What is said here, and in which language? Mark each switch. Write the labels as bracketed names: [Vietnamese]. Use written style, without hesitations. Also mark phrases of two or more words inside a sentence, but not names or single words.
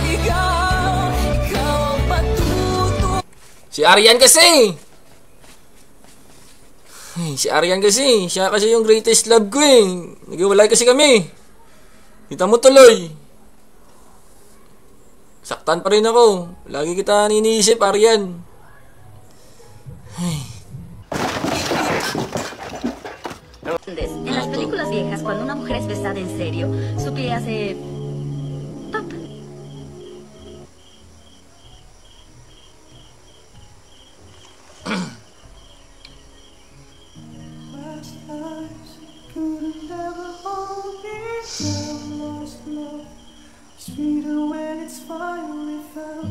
[Filipino] Si Arian kasi! Si Arian kasi, siya kasi yung [English] greatest love [Filipino] ko eh. Naghiwalay kasi kami. Kita mo tuloy. Saktan pa rin ako. Lagi kita niniisip, Arian. [Spanish] En las películas viejas, cuando una mujer es besada en serio, su pie hace pop. [English] Sweeter when it's finally found.